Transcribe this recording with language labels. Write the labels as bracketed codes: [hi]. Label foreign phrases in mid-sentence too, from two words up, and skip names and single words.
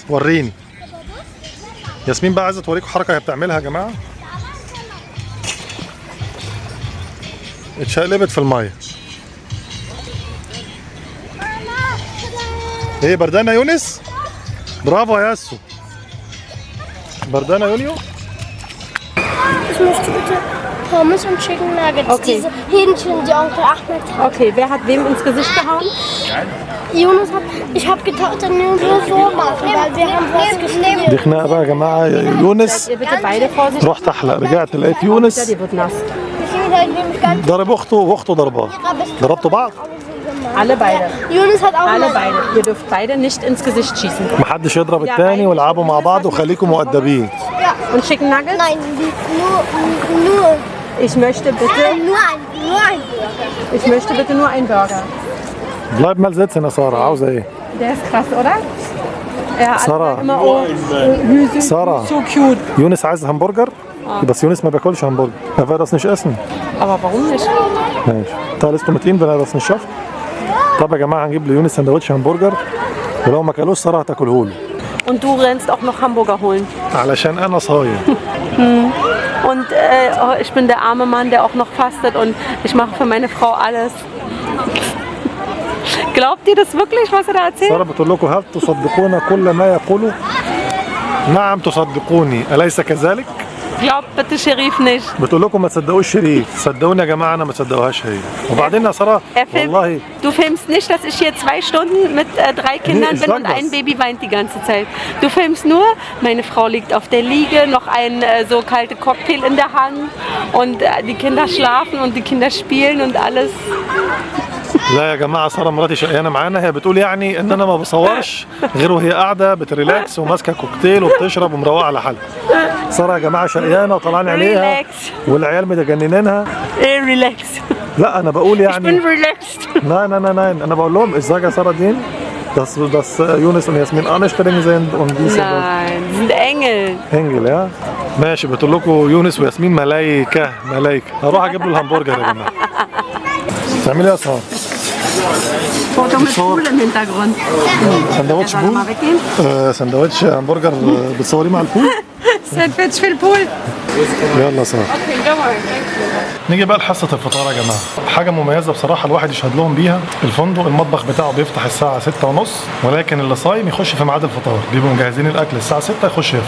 [ar] وريني ياسمين بقى عايزه توريكم حركه هي بتعملها يا جماعه. اتشقلبت في الميه. ايه بردانه يا يونس؟ برافو يا ياسو. بردانه يا يونيو. [de] Ich möchte bitte Pommes und [en] Chicken Nuggets. [de] Okay. Diese Hähnchen, die Onkel Ahmed hat. Okay, wer hat wem ins Gesicht gehauen? Jonas hat, ich habe gedacht, dann nur so machen, weil wir haben was gespielt. [ar] دي خناقه بقى يا جماعه. يونس [de] Ihr bitte beide vorsichtig. [ar] رحت احلق، رجعت لقيت [de] Ja, [ar] يونس [de] die wird nass. Deswegen soll ich nämlich ganz [ar] ضرب اخته واخته ضرباه. ضربتوا بعض؟ [de] Alle beide. Jonas hat auch Alle mal- beide. Ihr dürft beide nicht ins Gesicht schießen. [ar] محدش يضرب التاني والعبوا مع بعض وخليكم مؤدبين. [de] Und [en] Chicken Nuggets? [de] Nein, nur Ich möchte bitte nur ein Burger. bleib mal sitzen [ar] يا ساره، عاوزه ايه؟ [de] Der ist krass, oder? Ja, alle Sarah. sagen immer, oh, Hüse, Sarah. [en] so cute. [ar] يونس عايز همبرجر بس يونس ما بياكلش همبرجر. [de] Er will das nicht essen. Aber warum nicht? [ar] ماشي. تعال لسه متين [de] wenn er das nicht schafft. [ar] طب يا جماعه هنجيب ليونس سندوتش همبرجر ولو ما كلوش ساره هتاكله له [de] Und du rennst auch noch Hamburger holen. [ar] علشان انا صايم. [de] Und oh, ich bin der arme Mann, der auch noch fastet und ich mache für meine Frau alles. Glaubt ihr das wirklich, was er da erzählt? [ar] ساره بتقول لكم هل تصدقون كل ما يقوله؟ نعم تصدقوني أليس كذلك؟ [de] Glaubt bitte Sherif nicht. [ar] بتقول لكم ما تصدقوش شريف، صدقوني يا جماعه انا ما تصدقوهاش هي. وبعدين يا ساره [de] Er filmt, [ar] والله [de] du filmst nicht, dass ich hier 2 Stunden mit 3 Kindern ich bin sag und das. ein Baby weint die ganze Zeit. Du filmst nur, meine Frau liegt auf der Liege, noch ein so kalte Cocktail in der Hand und die Kinder schlafen und die Kinder spielen und alles. [ar] لا يا جماعه ساره مراتي شقيانه معانا، هي بتقول يعني ان انا ما بصورش غير وهي قاعده بتريلاكس وماسكه كوكتيل وبتشرب ومروقه على حالها. ساره يا جماعه شقيانه وطلعنا عينيها ريلاكس. والعيال متجننينها. [de] Ey, relax. [ar] لا انا بقول [de] Ich bin [ar] يعني [de] relaxed. nein [ar] انا بقول لهم ازيك يا ساره دين [de] dass Jonas und Jasmin anstrengend sind und diese Nein, die sind Engel. Engel ja. [ar] ماشي بتقول لكم يونس وياسمين ملايكه. هروح اجيب له الهمبرجر يا جماعه. تعملي ايه يا ساره؟ [de] Foto mit Pool im Hintergrund. [ar] سندوتش [de] Soll er [ar] بول؟ [de] mal weggehen? [ar] سندوتش همبرجر بتصوريه مع البول؟ Sandwich في البول. يلا ساره. نيجي بقى لحصة الفطار يا جماعة. حاجة مميزة بصراحة الواحد يشهد لهم بيها. الفندق المطبخ بتاعه بيفتح الساعة 6:30 ولكن اللي صايم يخش في ميعاد الفطار، بيبقوا مجهزين الأكل الساعة 6 يخش يفطر.